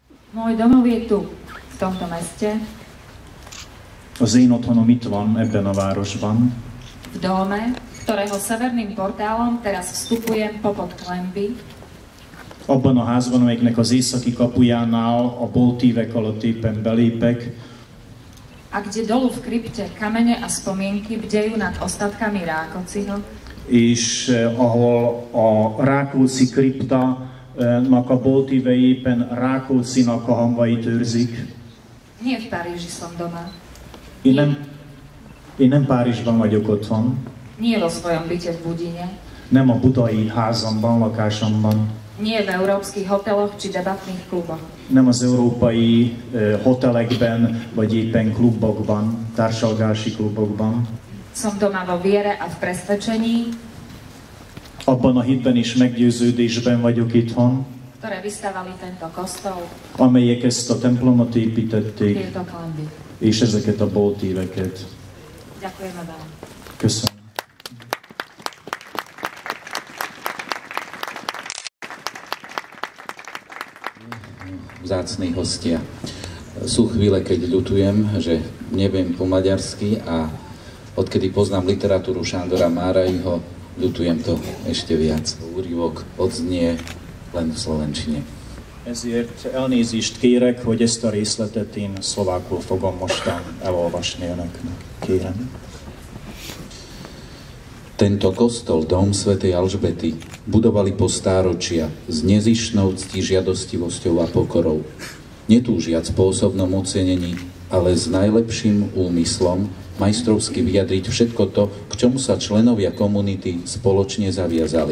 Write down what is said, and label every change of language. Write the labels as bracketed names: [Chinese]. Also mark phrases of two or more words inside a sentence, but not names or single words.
[Slovak] Môj domov je tu, v tomto meste. [Hungarian] Az én otthonom itt van, ebben a városban. [Slovak] V dome, ktorého severným portálom teraz vstupujem popod klenby. [Hungarian] Abban a házban, amelyiknek az északi kapujánál a boltívek alatt éppen belépek. [Slovak] A kde dolu v krypte kamene a spomienky bdejú nad ostatkami Rákociho. [Hungarian] És ahol a Rákóczi kriptának a boltívei éppen Rákóczinak a hamvait őrzik. [Slovak] Nie v Paríži som doma. [Hungarian] Én nem Párizsban vagyok otthon. [Slovak] Nie vo svojom byte v Budine. [Hungarian] Nem a budai házamban, lakásomban. [Slovak] Nie v európskych hoteloch či debatných kluboch. [Hungarian] Nem az európai hotelekben, vagy éppen klubokban, társalgási klubokban. [Slovak] Som doma vo viere a v presvedčení, [Hungarian] Abban a hitben és meggyőződésben vagyok itthon, [Slovak] ktoré vystavali tento kostol, [Hungarian] amelyek ezt a templomot építették, [Slovak] tieto klenby. [Hungarian] és ezeket a boltíveket. [Slovak] Ďakujeme vám. [Hungarian] Köszönöm. [Slovak] Vzácni hostia. Sú chvíle, keď ľutujem, že neviem po maďarsky a odkedy poznám literatúru Sándora Máraiho, ľutujem to ešte viac. Úryvok odznie len v slovenčine. [Hungarian] Ezért elnézést kérek, hogy ezt a részletet én szlovákul fogom mostan elolvasni önöknek. Kérem. [Slovak] Tento kostol, dom svätej Alžbety, budovali po stáročia s nezištnou ctižiadostivosťou a pokorou. Netúžiac po osobnom ocenení, ale s najlepším úmyslom majstrovsky vyjadriť všetko to, k čomu sa členovia komunity spoločne zaviazali.